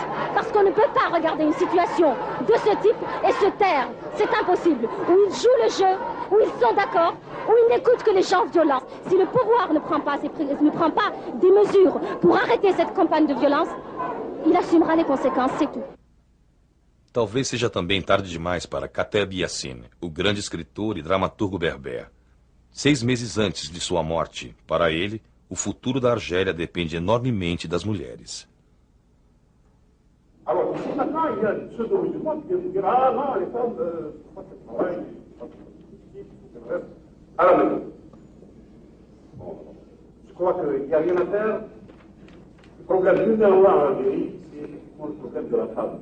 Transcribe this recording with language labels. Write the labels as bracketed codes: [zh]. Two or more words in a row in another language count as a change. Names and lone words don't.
[fr] Parce qu'on ne peut pas regarder une situation de ce type et se taire. C'est impossible. Où ils jouent le jeu, où ils sont d'accord, où ils n'écoutent que les gens violents. Si le pouvoir ne prend pas des mesures pour arrêter cette campagne de violence, il assumera les conséquences, c'est tout. [pt] Talvez seja também tarde demais para Kateb Yassin, o grande escritor e dramaturgo berber. 6 meses antes de sua morte, para ele, o futuro da Argélia depende enormemente das mulheres. [fr] Alors, ici, maintenant, il y a ceux du monde qui vont dire, ah non, les femmes, à la maison. Bon, je crois qu'il n'y a rien à faire. Le problème numéro 1 en Algérie, c'est effectivement le problème de la femme.